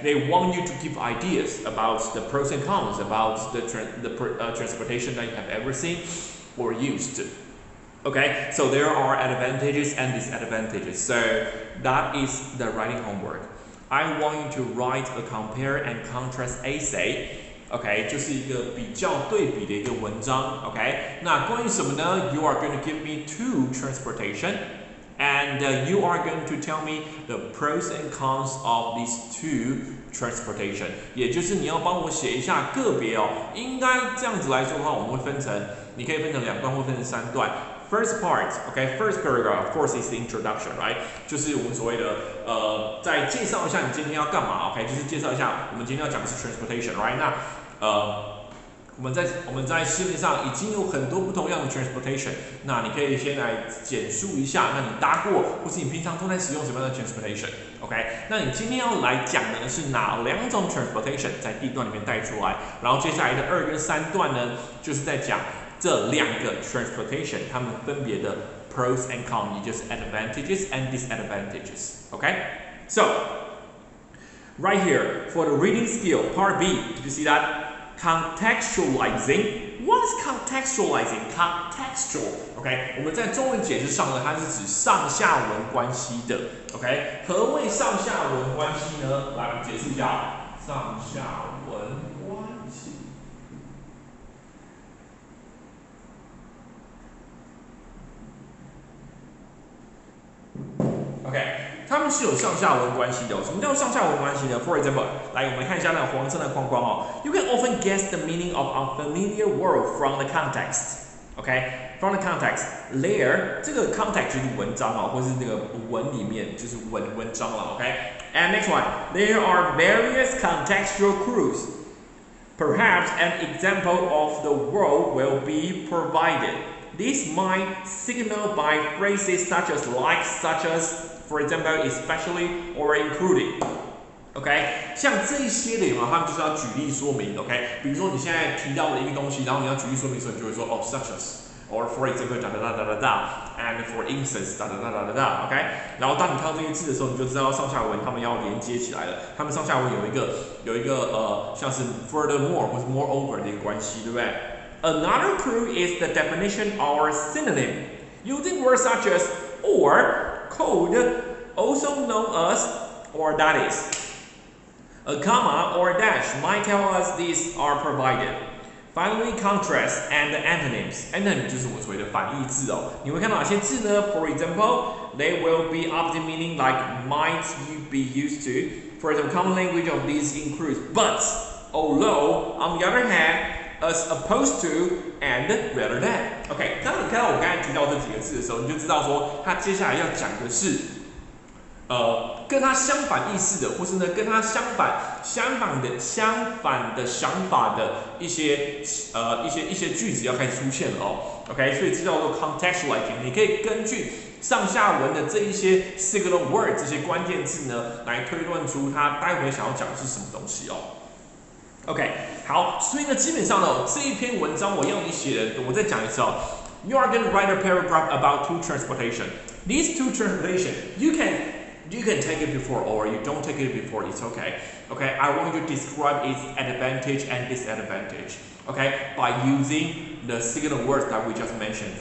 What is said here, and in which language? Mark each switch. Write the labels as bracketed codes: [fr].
[en] They want you to give ideas about the pros and cons about the transportation that you have ever seen or used. Okay, so there are advantages and disadvantages. So that is the writing homework. I want you to write a compare and contrast essay. [zh] OK， 就是一个比较对比的一个文章。 OK， 那关于什么呢 ？ [en] You are going to give me two transportation, and you are going to tell me the pros and cons of these two transportation. [zh] 也就是你要帮我写一下个别哦。应该这样子来说的话，我们会分成，你可以分成2段或分成3段。 [en] First part, okay, first paragraph, of course, is the introduction, right? [zh] 就是我们所谓的再介绍一下你今天要干嘛 ，OK？就是介绍一下我们今天要讲的是 transportation, right？ 那我们在市面上已经有很多不同样的 transportation， 那你可以先来简述一下，那你搭过或是你平常都在使用什么样的 transportation，OK？那你今天要来讲的呢是哪2种 transportation， 在第1段里面带出来，然后接下来的2跟3段呢，就是在讲这2个 transportation 它们分别的 pros and cons， 也就是 advantages and disadvantages，OK？ [en] So right here for the reading skill part B, did you see that? Contextualizing. What is contextualizing? Contextual. [zh] OK， 我们在中文解释上呢，它是指上下文关系的。 OK， 何谓上下文关系呢？来，我们解释一下上下文关系。 OK。它们是有上下文关系的、哦。什么叫上下文关系呢 ？ [en] For example， [zh] 来我们看一下那个黄色的框框哦。 [en] You can often guess the meaning of unfamiliar word from the context. OK, from the context. [zh] There， 这个 context 就是文章哦，或是那个文里面就是文章了。 [en] OK, and next one, there are various contextual clues. Perhaps an example of the word will be provided. This might signal by phrases such as like, such as.For example, especially or including. [zh] OK， 像这一些的有没有？他们就是要举例说明。 OK， 比如说你现在提到的一个东西，然后你要举例说明的时候，你就会说哦 ， [en] such as，or for example， [zh] 哒哒哒哒哒哒 ， [en] and for instance， [zh] 哒哒哒哒哒哒。 OK， 然后当你看到这些字的时候，你就知道上下文他们要连接起来了。他们上下文有一个像是 furthermore 或是 moreover 的一个关系，对不对 ？ [en] Another clue is the definition or synonym using words such as or。Code, also known as or that is. A comma or dash might tell us these are provided. Finally, contrast and antonyms. [zh] Antonym 就是我所谓的反义字哦。你会看到哪些字呢 ？ [en] For example, they will be opposite meaning like might you be used to. For example, common language of these includes but, although, on the other hand.As opposed to and rather than. [zh] OK， 当你看到我刚才提到这几个字的时候，你就知道说，它接下来要讲的是，跟它相反意思的，或是呢跟它相反的想法的一些句子要开始出现了哦。 OK， 所以这叫做 contextualizing。你可以根据上下文的这一些 signal word 这些关键字呢，来推论出它待会想要讲的是什么东西哦。 OK， 好，所以呢，基本上呢，这一篇文章我要你写的，我再讲一次哦。 [en] You are going to write a paragraph about two transportation. These two transportation, you can take it before or you don't take it before. It's okay. Okay, I want you to describe its advantage and disadvantage. Okay, by using the signal words that we just mentioned.